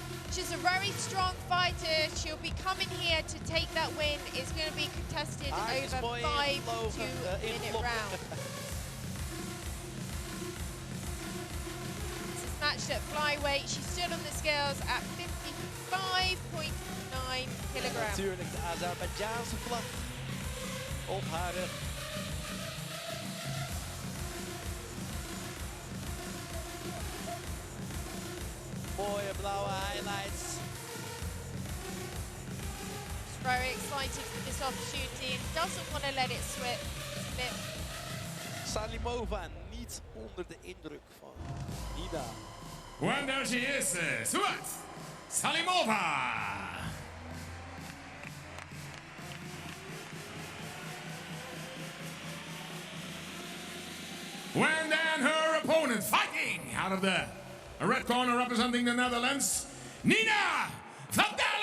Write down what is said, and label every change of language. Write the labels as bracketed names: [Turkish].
[English] She's a very strong fighter. She'll be coming here to take that win. It's going to be contested over 5 2-minute rounds. This is matched at flyweight. She stood on the scales at 55.9 kilograms. [Dutch] Natuurlijk de Azerbeidzjaanse vlag op haar rug. Mooie blauwe highlights. [English] She's very excited for this opportunity and doesn't want to let it slip. [Dutch] Salimova niet onder de indruk van Nina. [English] Well, there she is, Suad Salimova. When then her opponent fighting out of the red corner representing the Netherlands, Nina Van Dalen!